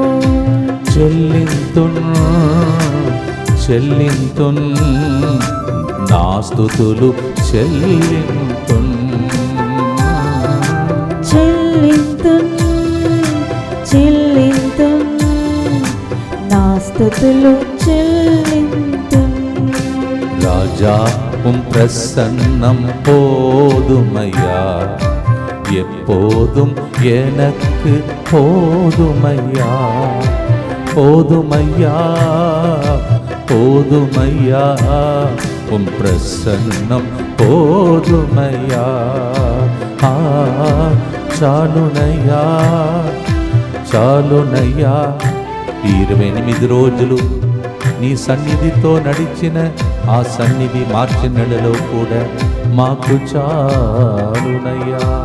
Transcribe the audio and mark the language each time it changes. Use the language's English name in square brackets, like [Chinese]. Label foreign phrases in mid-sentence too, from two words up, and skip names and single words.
[Telugu] చెల్లింతున్ నా స్తుతులు చెల్లింతున్ నా స్తుతులు చెల్లింతున్. [Tamil] ராஜா உம் பிரசன்னம் போதுமையா, எப்போதும் எனக்கு போதுமையா, போதுமையா, போதுமையா, உம் பிரசன்னம் போதுமையா. [Telugu] చాలునయ్యా, చాలునయ్యా. 28 రోజులు నీ సన్నిధితో నడిచిన ఆ సన్నిధి మార్చిన నెలలో కూడా మాకు చాలునయ్యా.